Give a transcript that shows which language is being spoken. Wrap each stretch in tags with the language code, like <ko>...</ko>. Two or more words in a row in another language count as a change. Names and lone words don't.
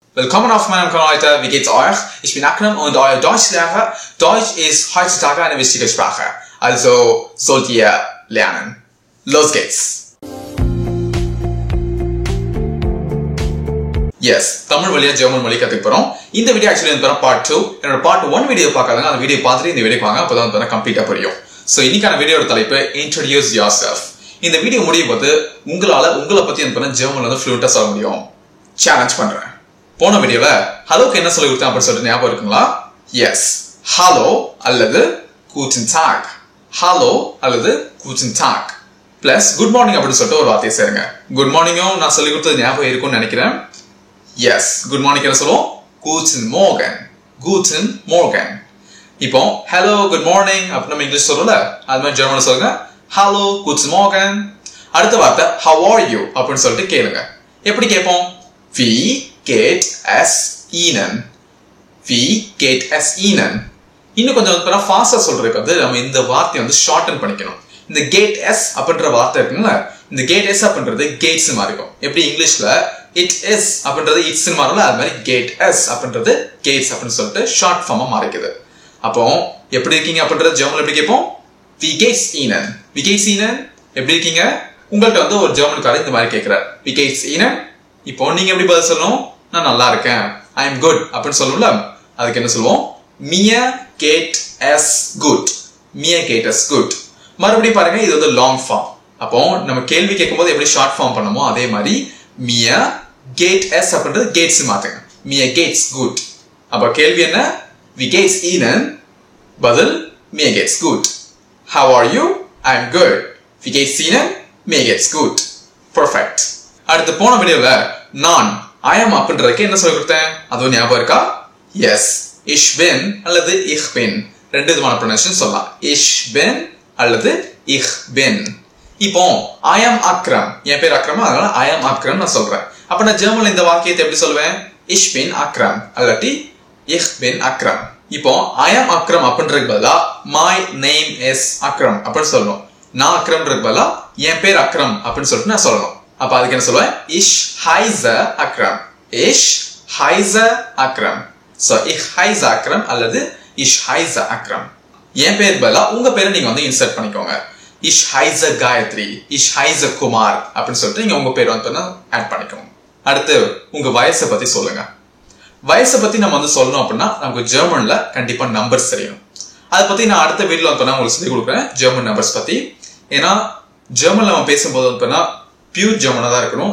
<de>Willkommen auf meinem Kanal, Leute. Wie geht's euch? Ich bin Akram und euer Deutschlehrer. Deutsch ist heutzutage eine wichtige Sprache. Also sollt ihr lernen. Los geht's!</de> <ta>Yes, தமிழ் வழியா ஜெர்மன் மொழி கத்துக்க போறோம். இந்த வீடியோ ஆக்சுவலி வந்து பார்ட் 2. என்னோட பார்ட் 1 வீடியோ பார்க்காதங்க அந்த வீடியோ பார்த்துட்டு இந்த வீடியோக்கு வாங்க அப்பதான் வந்து கம்ப்ளீட்டா புரியும். சோ இன்னைக்கான வீடியோட தலைப்பு</ta> <en>introduce yourself.</en> <ta>இந்த வீடியோ முடியும் போது உங்களை பத்தி என்ன ஜெர்மன்ல வந்து ஃப்ளூயண்டா சொல்ல முடியும். சேலஞ்ச் பண்றேன். போன வீடியோல ஹலோக்கு என்ன சொல்லி கொடுத்தேன் அப்படின்னு சொல்லிட்டு ஞாபகம் இருக்குங்களா? எஸ், ஹலோ அல்லது</ta> <de>guten Tag.</de> <ta>ஹலோ அல்லது</ta> <de>guten Tag</de> <ta>பிளஸ்</ta> <en>good morning</en> <ta>அப்படின்னு சொல்லிட்டு ஒரு வார்த்தையை சேருங்க.</ta> <en>good morning-um</en> <ta>நான் சொல்லி கொடுத்தது ஞாபகம் இருக்கும்னு நினைக்கிறேன். எஸ்,</ta> <en>good morning</en> <ta>என்ன சொல்லுவோம்?</ta> <de>guten Morgen. guten Morgen.</de> <ta>இப்போ</ta> <en>hello good morning</en> <ta>அப்படின்னு நம்ம இங்கிலீஷ் சொல்றோம்ல, அது மாதிரி ஜெர்மன்ல சொல்லுங்க ஹலோ</ta> <de>guten Morgen.</de> <ta>அடுத்த வார்த்தை</ta> <en>how are you</en> <ta>அப்படின்னு சொல்லிட்டு கேளுங்க. எப்படி கேட்போம்?</ta> <de>Wie geht es Ihnen? Wie geht es Ihnen?</de> <ta>இன்னும் கொஞ்சம் ஃபாஸ்டா சொல்றதுக்கு வந்து நம்ம இந்த வார்த்தையை வந்து ஷார்டன் பண்ணிக்கணும். இந்த</ta> <de>geht es</de> <ta>அப்படின்ற வார்த்தை இருக்குங்களா, இந்த</ta> <de>geht es</de> <ta>அப்படின்றது கேட்ஸ் மாதிரி இருக்கும். எப்படி இங்கிலீஷ்ல</ta> <en>it is</en> <ta>அப்படின்றது இட்ஸ் மாறும்ல, அது மாதிரி</ta> <de>geht es</de> <ta>அப்படின்றது கேட்ஸ் அப்படின்னு சொல்லிட்டு</ta> <en>short form-a</en> <ta>மாறிக்குது. அப்போ எப்படி இருக்கீங்க அப்படின்றது ஜெர்மன்ல எப்படி கேட்போம்?</ta> <de>Wie geht's Ihnen? Wie geht's Ihnen?</de> <ta>எப்படி இருக்கீங்க? உங்கள்கிட்ட வந்து ஒரு ஜெர்மன்காரர் இந்த மாதிரி கேட்கிறார்</ta> <de>Wie geht's Ihnen?</de> <ta>இப்போ நீங்க எப்படி பதில் சொல்லணும்? நான் நல்லா இருக்கேன்,</ta> <en>I am good</en> <ta>அப்படின்னு சொல்லுவோம்ல, அதுக்கு என்ன சொல்லுவோம்?</ta> <de>Mir geht es gut. Mir geht es gut.</de> <ta>மறுபடியும் பாருங்க, இது வந்து</ta> <en>long form.</en> <ta>அப்போ நம்ம கேள்வி கேட்கும்போது எப்படி</ta> <en>short form</en> <ta>பண்ணுமோ அதே மாதிரி</ta> <de>Mir geht es</de> <ta>அப்படின்றது கேட்ஸ் மாத்துங்க.</ta> <de>Mir geht's gut.</de> <ta>அப்ப கேள்வி என்ன? Wie geht's Ihnen? பதில்</ta> <de>Mir geht's gut.</de> <en>How are you? I am good.</en> <de>Wie geht's Ihnen? Mir geht's gut. Perfect.</de> <ta>அடுத்து போன வீடியோல நான்</ta> <en>I am</en> <ta>அப்படின்றதுக்கு என்ன சொல்லி கொடுத்தேன்? அதுவும் ஞாபகம் இருக்கா? எஸ்,</ta> <de>ich bin</de> <ta>அல்லது</ta> <de>ich bin</de> <ta>ரெண்டு விதமான ப்ரொனன்சியேஷன் சொல்லலாம்.</ta> <de>ich bin அல்லது ich bin.</de> <en>இப்போ I am Akram,</en> <ta>என் பேர் அக்ரம், அதனால</ta> <en>I am Akram</en> <ta>நான் சொல்றேன். அப்ப நான் ஜெர்மன்ல இந்த வாக்கியத்தை எப்படி சொல்லுவேன்?</ta> <de>ich bin Akram அல்லது ich bin Akram.</de> <ta>இப்போ</ta> <en>I am Akram</en> <ta>அப்படின்றதுக்கு பதிலா</ta> <en>my name is Akram</en> <ta>அப்படின்னு சொல்லணும். நான் அக்ரம்ன்றதுக்கு பதிலா என் பேர் அக்ரம் அப்படின்னு சொல்லிட்டு நான் சொல்லணும். அப்ப அதுக்கு என்ன சொல்லுவேன்?</ta> <de>Ich heiße Akram. Ich heiße Akram. So ich heiße Akram அல்லது ich heiße Akram.</de> <ta>என் பேர் பதிலா உங்க பேரை நீங்க வந்து இன்சர்ட் பண்ணிக்கோங்க.</ta> <de>Ich heiße Gayatri. Ich heiße Kumar</de> <ta>அப்படின்னு சொல்லிட்டு நீங்க உங்க பேர் வந்து ஆட் பண்ணிக்கோங்க. அடுத்து உங்க வயசை பத்தி சொல்லுங்க. வயசை பத்தி நம்ம வந்து சொல்லணும் அப்படின்னா நமக்கு ஜெர்மன்ல கண்டிப்பா நம்பர்ஸ் தெரியணும். அதை பத்தி நான் அடுத்த வீடியோல வந்து உங்களுக்கு சொல்லி கொடுக்குறேன்</ta> <en>German numbers</en> <ta>பத்தி. ஏன்னா ஜெர்மன்ல நம்ம பேசும்போது வந்து</ta> <en>pure German-a</en> <ta>தான் இருக்கணும்.</ta>